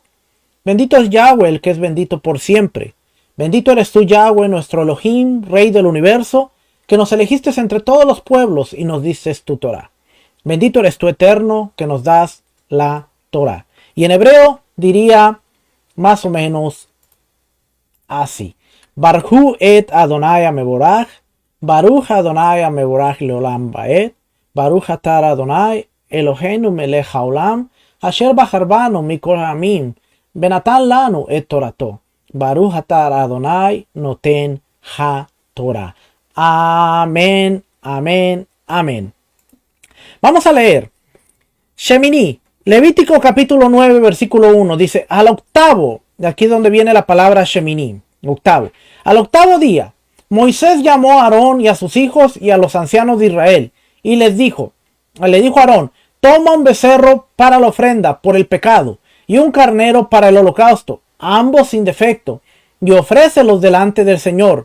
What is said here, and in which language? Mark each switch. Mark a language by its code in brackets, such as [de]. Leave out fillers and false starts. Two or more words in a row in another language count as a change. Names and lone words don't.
[es] Bendito es Yahweh, el que es bendito por siempre. Bendito eres tú, Yahweh, nuestro Elohim, Rey del universo, que nos elegiste entre todos los pueblos y nos dices tu Torah. Bendito eres tú, eterno, que nos das la Torah. Y en hebreo diría más o menos así. [he] ברכו את אדני המברך, ברוך אדני המברך לעולם ועד, ברוך אתה אדני אלהינו מלך העולם, אשר בחר בנו מכל העמים, ונתן לנו את תורתו. ברוך אתה אדני נותן התורה. [es] Amén, amén, amén. Vamos a leer Shemini, Levítico capítulo 9, versículo 1. Dice, al octavo, de aquí es donde viene la palabra Shemini, octavo. Al octavo día, Moisés llamó a Aarón y a sus hijos y a los ancianos de Israel y le dijo a Aarón, toma un becerro para la ofrenda por el pecado y un carnero para el holocausto, ambos sin defecto, y ofrécelos delante del Señor.